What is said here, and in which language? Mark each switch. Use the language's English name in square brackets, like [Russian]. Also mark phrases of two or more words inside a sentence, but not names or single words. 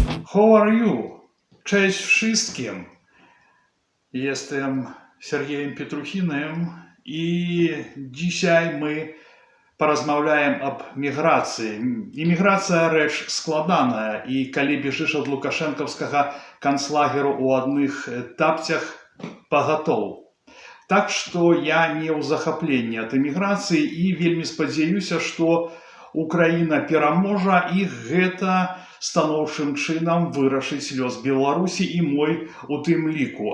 [English] How are you? [Polish] Cześć wszystkim. Jestem Сергеем Петрухиным и dzisiaj my [Belarusian] порозмаўляем об міграцыі. Іміграцыя рэч складаная, і калі бежыш ад лукашэнкаўскага канцлагеру ў адных тапцях пагатоў. Так што я не ў захапленні ад іміграцыі і вельмі спадзяюся, што Украіна пераможа, і гэта станоўчым чынам вырашыць лёс Беларусі і мой у тым ліку.